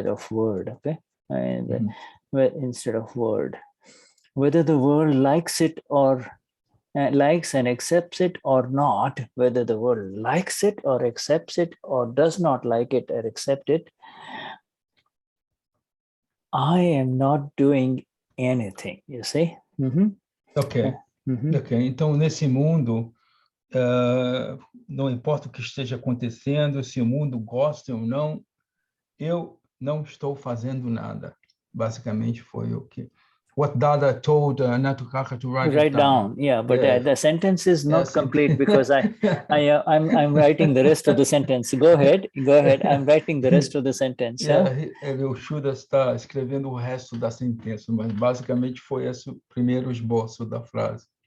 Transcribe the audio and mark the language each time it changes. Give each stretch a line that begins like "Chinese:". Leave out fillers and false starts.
English: word, okay, and instead of word, whether the world likes it or likes and accepts it or not, whether the world likes it or accepts it or does not like it or accept it, I am not doing anything, you see. Ok.
Portuguese: Então, nesse mundo, não importa o que esteja acontecendo, se o mundo gosta ou não, eu não estou fazendo nada. Basicamente foi o que...
English: What Dada told Natukaka to write down. Yeah, but the sentence is not complete because I'm writing the rest of the sentence. Go ahead. I'm writing the rest of the sentence.
Portuguese: O Shuddha está escrevendo o resto da sentença, mas basicamente foi esse o primeiro esboço da frase.